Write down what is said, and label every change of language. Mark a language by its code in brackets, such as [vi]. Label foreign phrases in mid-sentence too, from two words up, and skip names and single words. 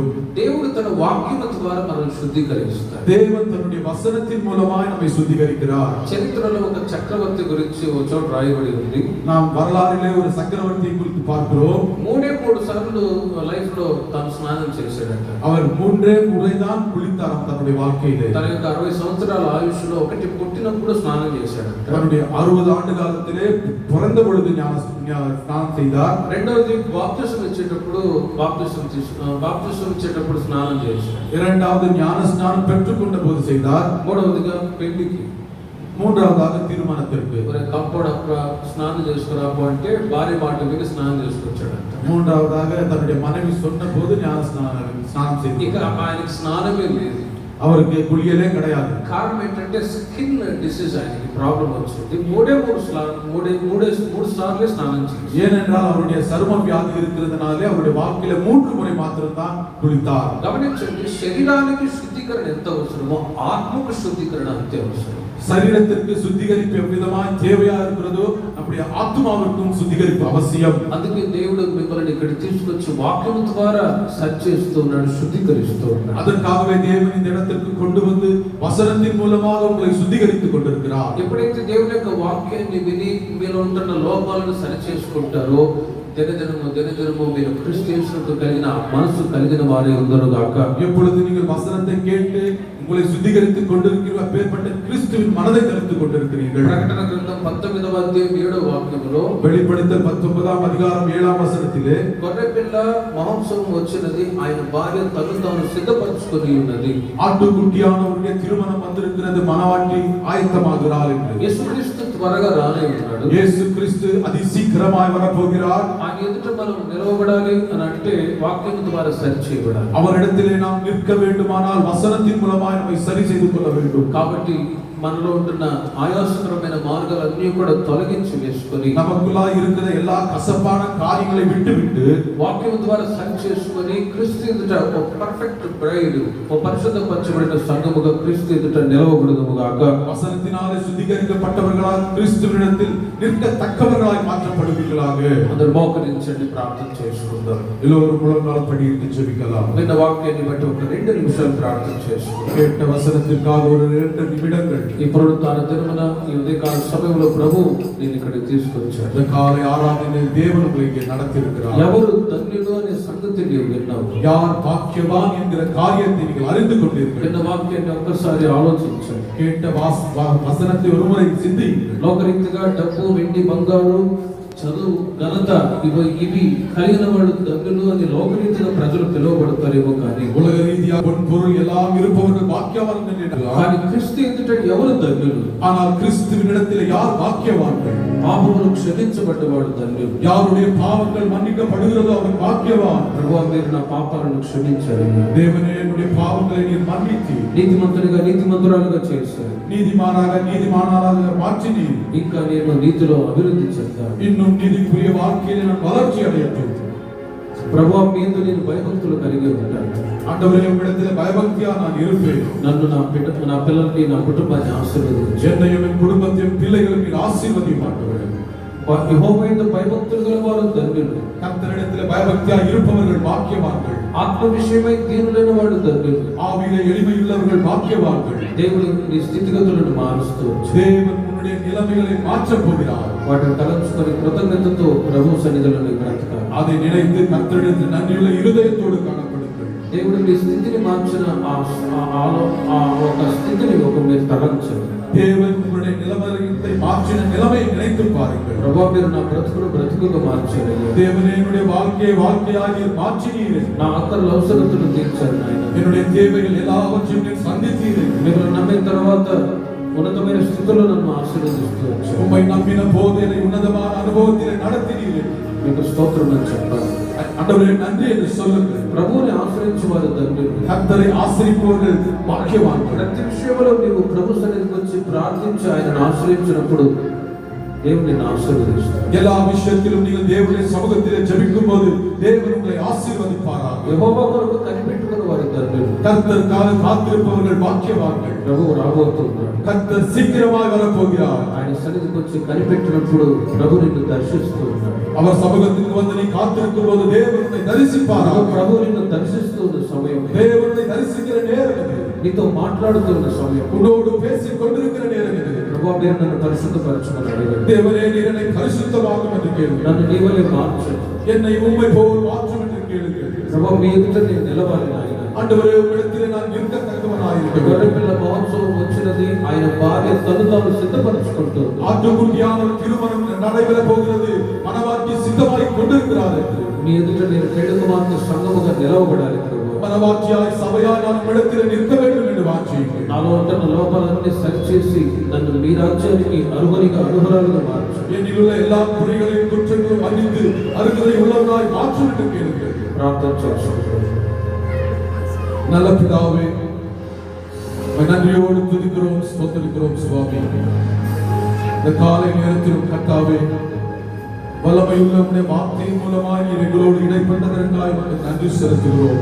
[te] దేవుడు తన వాక్యం ద్వారా మనల్ని శుద్ధీకరిస్తాడు. [ta] தேவன் தன்னுடைய வசனத்தின் மூலமாய் நம்மை சுத்திகரிக்கிறார். [te] చరిత్రలో ఒక చక్రవర్తి గురించి ఒక చోట రాయబడి ఉంది. [ta] நாம் வரலாறிலே ஒரு சக்கரவர்த்தியை குறித்து பார்க்கிறோம். [te] 3 సార్లు లైఫ్ లో తాను స్నానం చేశాడట. [ta] அவர் 3 முறைதான் குளித்தாராம் தன்னுடைய வாழ்க்கையிலே. [te] తన యొక్క 60 సంవత్సరాల ఆయుష్లో ఒకటి పుట్టినప్పుడు స్నానం చేశాడట. [ta] தன்னுடைய 60 ஆண்டு காலத்திலே பிறந்த பொழுது ஸ்நானம் செய்தார். [te] రెండవది బాప్తిసం ఇచ్చేటప్పుడు బాప్తిసం ఇచ్చేటప్పుడు స్నానం చేశాడు. [ta] இரண்டாவது ஞான ஸ்நானம் பெற்றுக்கொண்ட போது செய்தார். [te] మూడవదిగా పెళ్లికి, [ta] மூன்றாவதாக திருமணத்திற்கு. [te] ஒரு కంపౌండ్ స్నానం చేసుకురాపో అంటే భార్య మాట విని స్నానం చేసుకొచ్చాడంట. [ta] மூன்றாவதாக தன்னுடைய மனைவி சொன்ன போது ஞான ஸ்நானம் செய்தார். [te] ఇక ఆయనకి స్నానమే లేదు. [ta] அவருக்கு குளியலே கிடையாது. [te] కారణం ఏంటంటే [en] skin disease, [te] ఆయనకి ప్రాబ్లం వచ్చింది. మూడు సార్లు స్నానం చేశాడు. [ta] ஏனென்றால் அவருடைய சரும வியாதி இருக்கிறதுனாலே அவருடைய வாழ்க்கையில 3 முறை மாத்திரம்தான் குளித்தார். [te] గమనించండి, శరీరానికి శుద్ధీకరణ ఎంత అవసరమో ఆత్మకు శుద్ధీకరణ అంతే అవసరం. [ta] சரீரத்திற்கு சுத்திகரிப்பு எவ்விதமாய் தேவையா இருக்கிறதோ நம்முடைய ஆத்மாவிற்கும் சுத்திகரிப்பு அவசியம். [te] అందుకే దేవుడు మిమ్మల్ని ఇక్కడ తీసుకొచ్చి వాక్యం ద్వారా సరి చేస్తున్నాడు, శుద్ధీకరిస్తున్నాడు. [ta] அதற்காகவே தேவன் இந்த இடத்திற்கு கொண்டு வந்து வசனத்தின் மூலமாக உங்களை சுத்திகரித்துக் கொண்டிருக்கிறார். [te] ఎప్పుడైతే దేవుని యొక్క వాక్యాన్ని విని మీలో ఉంటున్న లోపాలను సరి చేసుకుంటారో దినదినము మీరు క్రీస్తు యేసుకు కలిగిన మనసు కలిగిన వారే ఉందరుగాక. [ta] எப்பொழுது நீங்கள் வசனத்தை கேட்டு உங்களை சுத்திகரித்துக் கொண்டிருக்கிற அப்பேற்பட்ட கிறிஸ்துவின் மனதை தரித்துக் கொண்டிருக்கிறீர்கள். [te] ప్రకటన గ్రంథం 19వ అధ్యాయం 7వ వాక్యములో [ta] வெளிப்படுத்தல் 19ஆம் அதிகாரம் 7ஆம் வசனத்திலே [te] గొర్రెపిల్ల మహోత్సవం వచ్చినది, ఆయన భార్య తను తాను సిద్ధపరచుకొని ఉన్నది. [ta] ஆட்டுக்குட்டியானவருடைய திருமணம் வந்திருக்கிறது, மணவாட்டி ஆயத்தமாகிறாள் என்று. [te] యేసుక్రీస్తు త్వరగా రానే ఉన్నాడు. [ta] இயேசு கிறிஸ்து அதிசீக்கிரமாய் வரப்போகிறார். [te] ఆయన ఎదుట మనం నిలవబడాలి అని అంటే వాక్యం ద్వారా సరి చేయబడాలి. [ta] அவரிடத்திலே நாம் நிற்க வேண்டுமானால் வசனத்தின் மூலமாய் நம்மை சரி செய்து கொள்ள வேண்டும். [te] కాబట్టి మనలో ఉంటున్న ఆయాసకరమైన మార్గాలన్నీ కూడా తొలగించి వేసుకొని [ta] நமக்குள்ளாய் இருக்கிற எல்லா கசப்பான காரியங்களை விட்டுவிட்டு [te] వాక్యం ద్వారా సరి చేసుకొని క్రీస్తు ఎదుట ఒక [en] perfect bride, [te] ఒక పరిశుద్ధపరచబడిన సంఘముగా క్రీస్తు ఎదుట నిలవబడుదుముగాక. [ta] வசனத்தினாலே சுத்திகரிக்கப்பட்டவர்களாய் கிறிஸ்துவினிடத்தில் நிற்கத்தக்கவர்களாய் மாற்றப்படுவீர்களாக. [te] అందరూ మోకరించండి, ప్రార్థన చేసుకుందాం. [ta] எல்லோரும் முழங்கால் படியிட்டு ஜெபிக்கலாம். [te] విన్న వాక్యాన్ని బట్టి ఒక 2 నిమిషాలు ప్రార్థన చేసుకుందాం. [ta] கேட்ட வசனத்திற்காக ஒரு 2 నిమిடங்கள். [te] ఇప్పుడు తన దినమున ఈ ఉదయకాల సమయంలో ప్రభు నేను ఇక్కడికి తీసుకొచ్చాడు. [ta] இந்த காலை ஆராதனை தேவன் உங்களை இங்கே நடத்தியிருக்கிறார். [te] ఎవరు ధన్యులు అనే సంగతి నీవు విన్నావు. [ta] யார் பாக்கியவான் என்கிற காரியத்தை நீங்கள் அறிந்து கொண்டீர்கள். [te] విన్న వాక్యాన్ని ఒక్కసారి ఆలోచించండి. [ta] கேட்ட வசனத்தை ஒருமுறை சிந்தியுங்கள். [te] లోకరీతిగా డబ్బు, వెండి, బంగారు, చదువు, ఘనత ఇవి కలిగిన వాళ్ళు ధన్యులు అని లోకరీతిగా ప్రజలు పిలువబడతారేమో కానీ [ta] உலக ரீதியாக பொன் பொருள் எல்லாம் இருப்பவர்கள் பாக்கியவான்கள் என்றார். [te] కానీ క్రీస్తు ఎదుట ఎవరు ధన్యులు? [ta] ஆனால் கிறிஸ்துவினிடத்தில் யார் பாக்கியவான்கள்? [te] పాపములు క్షమించబడ్డవాడు ధన్యుడు. [ta] யாருடைய பாவங்கள் மன்னிக்கப்படுகிறதோ அவர் பாக்கியவான். [te] ప్రభువా, మీరు నా పాపాలను క్షమించారని, [ta] தேவனே என்னுடைய பாவங்களை நீர் மன்னித்தீர். [te] నీతిమంతునిగా నీతిమంతురాలుగా చేశారు. [ta] நீதிமானாக நீதிமானாக மாற்றினீர். [te] ఇంకా నేను నీతిలో అభివృద్ధి చెందాను. [ta] இன்னும் நீதிக்குரிய வாழ்க்கையிலே நான் வளர்ச்சி அடையட்டும். [te] ప్రభువా, మీదు నేను భయభక్తులు కలిగి ఉంటాను. [ta] ஆண்டவரே, உம்மிடத்திலே பயபக்தியா நான் இருப்பேன். [te] నన్ను నా పిల్లల్ని, నా కుటుంబాన్ని ఆశీర్వదించు. [ta] என்னையும் என் குடும்பத்தையும் பிள்ளைகளும் நீர் ஆசீர்வதியும் ஆண்டவரே. [te] యెహోవా యందు భయభక్తులు గల వారు ధన్యులు. [ta] கர்த்தரிடத்திலே பயபக்தியா இருப்பவர்கள் பாக்கியவான்கள். [te] ఆత్మ విషయమై దీనులైన వాడు ధన్యులు. [ta] ஆவியிலே எளிமையுள்ளவர்கள் பாக்கியவான்கள். [te] దేవుడు నీ స్థితిగతులను మారుస్తూ [ta] தேவன் உன்னுடைய நிலைமைகளை மாற்றப் போகிறார். [te] వాటిని తలంచుకొని కృతజ్ఞతతో ప్రభు సన్నిధిలో బ్రతకాలి. [ta] அதை நினைத்து கர்த்தரிடத்தில் நன்றியுள்ள இருதயத்தோடு காணப்படுங்கள். [te] దేవుడు నీ స్థితిని మార్చిన ఒక స్థితిని మీరు తలంచండి. [ta] தேவன் உங்களுடைய நிலைமையை மாற்றின நிலைமையை நினைத்து பாருங்கள். [te] ప్రభువా, మీరు నా బ్రతుకుగా మార్చారు. [ta] தேவனே, என்னுடைய வாழ்க்கையாக நீர் மாற்றினீர். [te] నా ఆకలి అవసరతను తీర్చారు నాయన. [ta] என்னுடைய தேவைகள் எல்லாவற்றையும் நீர் சந்தித்தீர். [te] మీరు నమ్మిన తర్వాత ఉన్నతమైన స్థితిలో నన్ను ఆశీర్వదిస్తూ వచ్చారు. [ta] உம்மை நம்பின போது என்னை உன்னதமான அனுபவத்திலே நடத்தினீர். [te] మీకు స్తోత్రం అని చెప్పాలి. [ta] ஆண்டவரே, நன்றி என்று சொல்லுங்கள். [te] ప్రభువుని ఆశ్రయించే వారు ధన్యులు. [ta] கர்த்தரை ஆசரிப்பவர்கள் பாக்கியவான்கள். [te] ప్రతి విషయంలో నీవు ప్రభు సన్నిధికి వచ్చి ప్రార్థించి ఆయనను ఆశ్రయించినప్పుడు దేవుడు నిన్ను ఆశీర్వదిస్తాడు. [ta] எல்லா விஷயத்திலும் நீங்கள் தேவனுடைய சமூகத்திலே ஜெபிக்கும் போது தேவன் உங்களை ஆசீர்வதிப்பாராக. [te] యెహోవా కొరకు కనిపెట్టుకుని వారు ధన్యులు. [ta] கர்த்தருக்காக காத்திருப்பவர்கள் பாக்கியவான்கள். [te] ప్రభువు రాబోతున్నాడు. [ta] கர்த்தர் சீக்கிரமாய் வரப்போகிறார். [te] ఆయన సన్నిధికి వచ్చి కనిపెట్టినప్పుడు ప్రభు నిన్ను దర్శిస్తూ ఉన్నాడు. [ta] அவர் சமூகத்திற்கு வந்து நீ காத்திருக்கும் போது தேவன் உன்னை தரிசிப்பாராக. [te] ప్రభు నిన్ను దర్శిస్తూ ఉన్న సమయం, [ta] தேவன் உன்னை தரிசிக்கிற நேரம் இது. [te] నీతో మాట్లాడుతున్న సమయం, [ta] உன்னோடு பேசிக் கொண்டிருக்கிற நேரம் இது. [te] ప్రభువా, మీరు నన్ను పరిశుద్ధపరచమని అడిగాడు. [ta] தேவனே, நீர் என்னை பரிசுத்தமாக்கும் என்று கேளுங்கள். [te] నన్ను నీ వలె మార్చండి. [ta] என்னை உம்மை போல் மாற்றும் என்று கேளுங்கள். [te] ప్రభువా, మీ ఎదుట నేను నిలవాలి నాయన. [ta] ஆண்டவரே, உம்மிடத்திலே நான் இருக்கத்தக்கவனாய் இருக்க வேண்டும். [te] గొర్రెపిల్ల మహోత్సవం వచ్చినది, ఆయన భార్య తను తాను సిద్ధపరచుకుంటుంది. [ta] ஆட்டுக்குட்டியானவர் திருமணம் நடைபெற போகிறது, மணவாட்டி சித்தமாய் கொண்டிருக்கிறார் என்று. [te] మీ ఎదుట నేను పెళ్లి కుమార్తె సంఘముగా నిలవబడాలి ప్రభు. [ta] மணவாட்டியாய் சபையாய் நான் உம்மிடத்திலே நிற்க வேண்டும் என்று வாஞ்சிக்கிறேன். [te] నాలో ఉంటున్న లోపాలన్నీ సరిచేసి నన్ను మీ రాజ్యానికి అర్హురాలుగా మార్చు. [ta] என்னிலுள்ள எல்லா குறைகளையும் குற்றங்களையும் மன்னித்து அருகதை உள்ளவராய் மாற்றும் என்று கேளுங்கள். [te] ప్రార్థన చేసుకుంటాం. [ta] நல்ல பிதாவே, நன்றியோடு துதிக்கிறோம், ஸ்தோத்திரிக்கிறோம் சுவாமி. இந்த காலை நேரத்திலும் கர்த்தாவே, வல்லமையுள்ள உம்முடைய வார்த்தையின் மூலமாய் நீர் எங்களோடு இடைப்பட்டதற்காக உமக்கு நன்றி செலுத்துகிறோம்.